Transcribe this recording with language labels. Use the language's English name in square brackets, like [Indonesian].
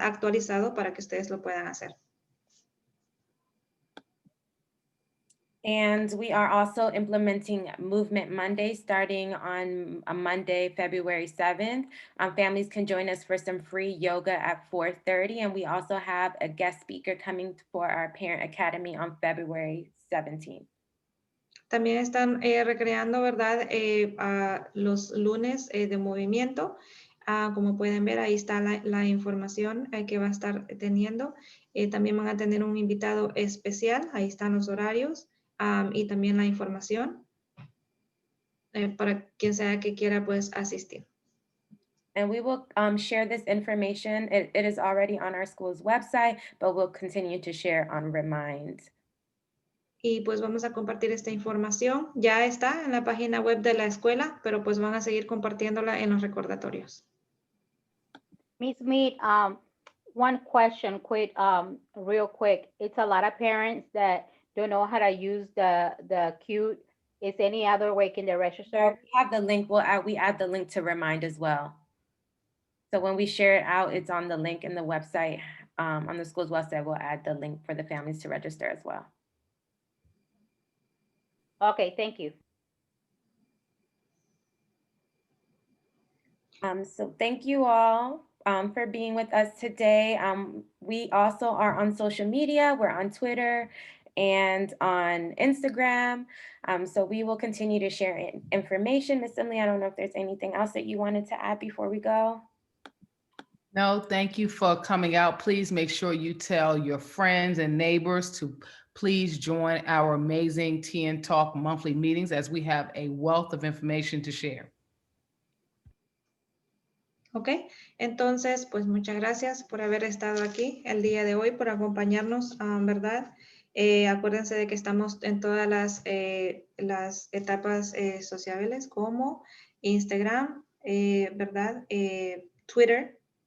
[Spanish] Actualizado para que ustedes lo puedan hacer. [English] And we are also implementing Movement Monday starting on a Monday, February 7th. Families can join us for some free yoga at 4:30. And we also have a guest speaker coming for our Parent Academy on February 17th. [Spanish] También están recreando, ¿verdad? Los lunes de movimiento. Como pueden ver, ahí está la información que va a estar teniendo. También van a tener un invitado especial. Ahí están los horarios. Y también la información para quien sea que quiera pues asistir. [English] And we will share this information. It is already on our school's website, but we'll continue to share on Remind. [Spanish] Y pues vamos a compartir esta información. Ya está en la página web de la escuela, pero pues van a seguir compartiéndola en los recordatorios. [English] Ms. Mead, one question quick, real quick. It's a lot of parents that don't know how to use the cute. Is any other way can they register? We have the link. We add the link to Remind as well. So when we share it out, it's on the link in the website, on the school's website. We'll add the link for the families to register as well. Okay, thank you. So thank you all for being with us today. We also are on social media. We're on Twitter and on Instagram. So we will continue to share information. Ms. Simley, I don't know if there's anything else that you wanted to add before we go. No, thank you for coming out. Please make sure you tell your friends and neighbors to please join our amazing TN Talk monthly meetings, as we have a wealth of information to share. [Spanish] Ok, entonces pues muchas gracias por haber estado aquí el día de hoy, por acompañarnos, ¿verdad? Acuérdense de que estamos en todas las etapas sociales como Instagram, ¿verdad? Twitter.